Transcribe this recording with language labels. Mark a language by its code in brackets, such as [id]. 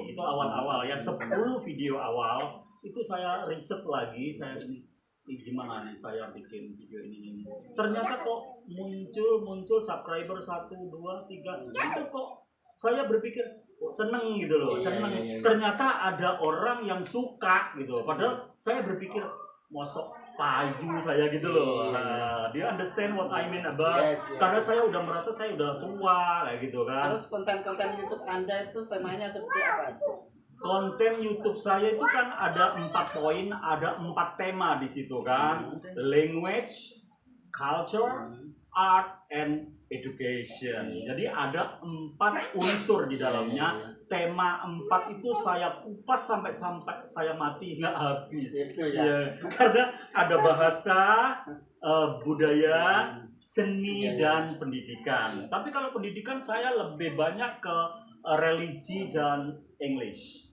[id] Itu awal-awal ya, 10 video awal itu saya riset lagi, saya ini gimana nih saya bikin video ini. Ternyata kok muncul subscriber 1, 2, 3 itu kok saya berpikir seneng gitu loh, seneng. Ternyata ada orang yang suka gitu. Padahal saya berpikir [jv] mosok payu [id] saya gitu loh. Dia [en] understand what I mean about. [id] Karena saya udah merasa saya udah tua kayak gitu kan. Terus konten-konten YouTube Anda itu temanya seperti apa aja? Konten YouTube saya itu kan ada 4 poin, ada 4 tema di situ kan. [en] Language, culture, art, and education. [id] Jadi ada 4 unsur di dalamnya. Tema 4 itu saya kupas sampai saya mati nggak habis. Karena ada bahasa, budaya, seni, dan pendidikan. Tapi kalau pendidikan saya lebih banyak ke religi dan English.